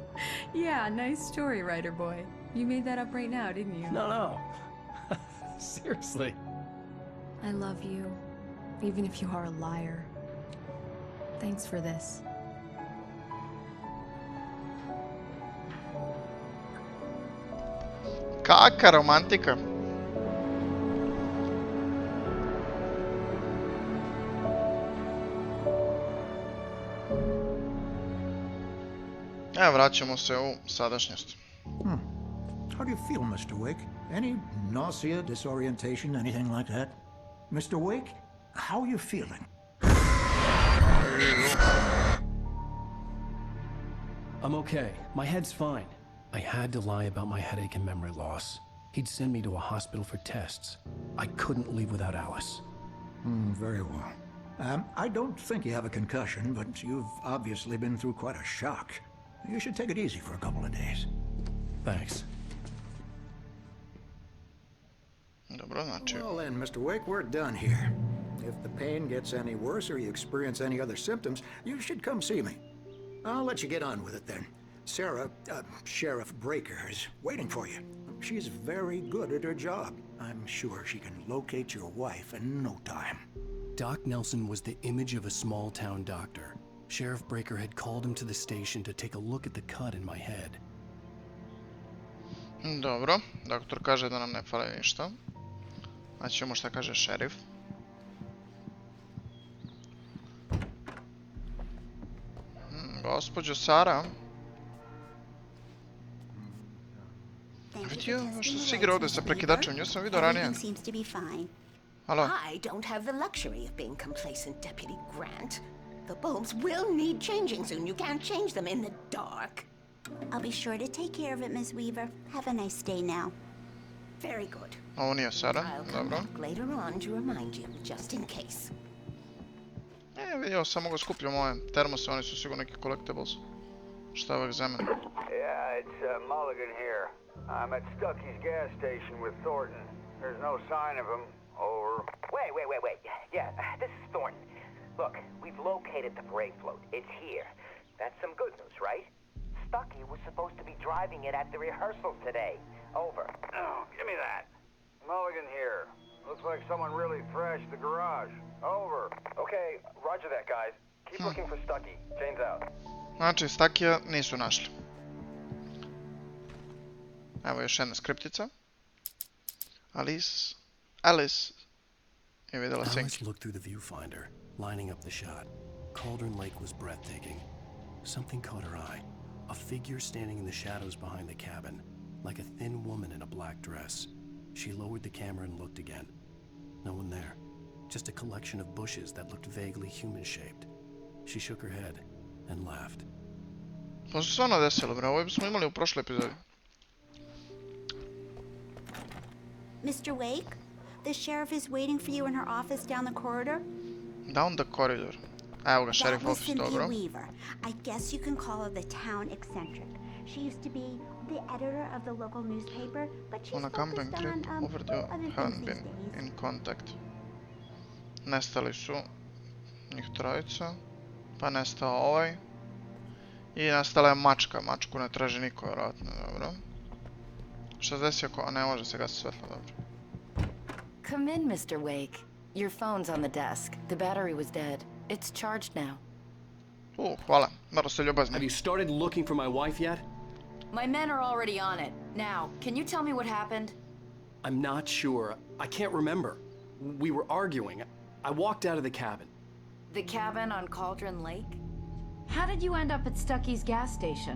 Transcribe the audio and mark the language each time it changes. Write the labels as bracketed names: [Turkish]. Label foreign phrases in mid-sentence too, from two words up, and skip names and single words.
[English] Yeah, nice story, writer boy. You made that up right now, didn't you? No. Seriously. I love you, even if you are a liar. Thanks for this. [Bosnian] Kaka romantika. Vraćamo se u sadašnjost. [English] How do you feel, Mr. Wake? Any nausea, disorientation, anything like that? Mr. Wake, how are you feeling? I'm okay. My head's fine. I had to lie about my headache and memory loss. He'd send me to a hospital for tests. I couldn't leave without Alice. Very well. I don't think you have a concussion, but you've obviously been through quite a shock. You should take it easy for a couple of days. Thanks. [Bosnian] Dobro, znači... [English] Well then, Mr. Wake, we're done here. If the pain gets any worse or you experience any other symptoms, you should come see me. I'll let you get on with it then. Sarah, Sheriff Breaker, is waiting for you. She's very good at her job. I'm sure she can locate your wife in no time. Doc Nelson was the image of a small-town doctor. Sheriff Breaker had called him to the station to take a look at the cut in my head. [Bosnian] Dobro, doktor kaže da nam ne fali ništa. Znači ćemo šta kaže šerif. Gospođo Sara. Vidio što se igra ovdje sa prekidačem, nju sam vidio ranije. Halo? [English] I don't have the luxury of being complacent, Deputy Grant. The bulbs will need changing soon. You can't change them in the dark. I'll be sure to take care of it, Miss Weaver. Have a nice day now. Very good. [Bosnian] Ovo nije Sara, [English] I'll come [Bosnian] dobro. [English] back later on to remind you, just in case. [Bosnian] Vidio sam mogu skupljam ove termose, oni su sigurno neki collectibles. Šta je ovak za mene? [English] Yeah, it's Mulligan here. I'm at Stucky's gas station with Thornton. There's no sign of him. Over. Wait. Yeah, this is Thornton. Look, we've located the parade float. It's here. That's some good news, right? Stucky was supposed to be driving it at the rehearsal today. Over. Oh, give me that. Mulligan here. Looks like someone really thrashed the garage. Over. Okay, roger that, guys. Keep looking for Stucky. Jane's out. [Bosnian] Znači, Stuckija nisu našli. Evo još jedna skriptica. Alice je vidjela senke. [English] Alice looked through the viewfinder, lining up the shot. Cauldron Lake was breathtaking. Something caught her eye. A figure standing in the shadows behind the cabin, like a thin woman in a black dress. She lowered the camera and looked again. No one there. Just a collection of bushes that looked vaguely human-shaped. She shook her head and laughed. [Bosnian] To se stvarno desilo, bre, ovo smo imali u prošloj epizodi. [English] Mr. Wake, the sheriff is waiting for you in her office down the corridor. Down the corridor. [Bosnian] Evo ga, [English] sheriff That was office, Cynthia [Bosnian] dobro. [English] Weaver. I guess you can call her the town eccentric. She used to be the editor of the local newspaper, but she's On a camping focused trip, on overdue, other haven't things been these days. in contact. [Bosnian] Nestali su njih trojica, pa nestao ovaj. I nestala je mačka, mačku ne traži niko, vjerojatno, dobro. Šta se desi ako, a ne može se gasiti svetlo, dobro. [English] Come in, Mr. Wake. Your phone's on the desk. The battery was dead. It's charged now. [Bosnian] Hvala, malo ste ljubazni. [English] Have you started looking for my wife yet? My men are already on it. Now, can you tell me what happened? I'm not sure. I can't remember. We were arguing. I walked out of the cabin. The cabin on Cauldron Lake? How did you end up at Stucky's gas station?